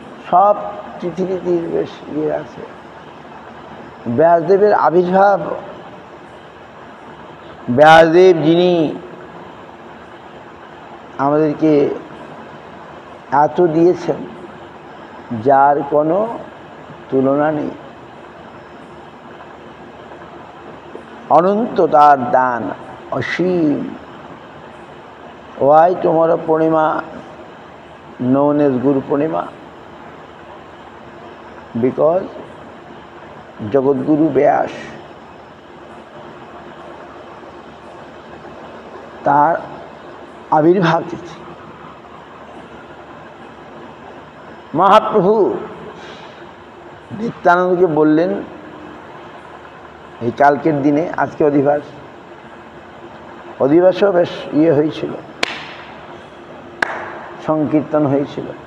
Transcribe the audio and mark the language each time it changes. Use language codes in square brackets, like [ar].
[bn] সব পৃথিবীতে বেশ ইয়ে আছে। ব্যাসদেবের আবির্ভাব, ব্যাসদেব যিনি আমাদেরকে এত দিয়েছেন, যার কোনো তুলনা নেই, অনন্ত তার দান, অসীম। [en] Why tomorrow Purnima known as Guru Purnima? Because [bn] Jagadguru Vyas তার আবির্ভাব তিথি। মহাপ্রভু নিত্যানন্দকে বললেন এই কালকের দিনে, আজকে অধিবাসও বেশ হয়েছিল, সংকীর্তন হয়েছিল।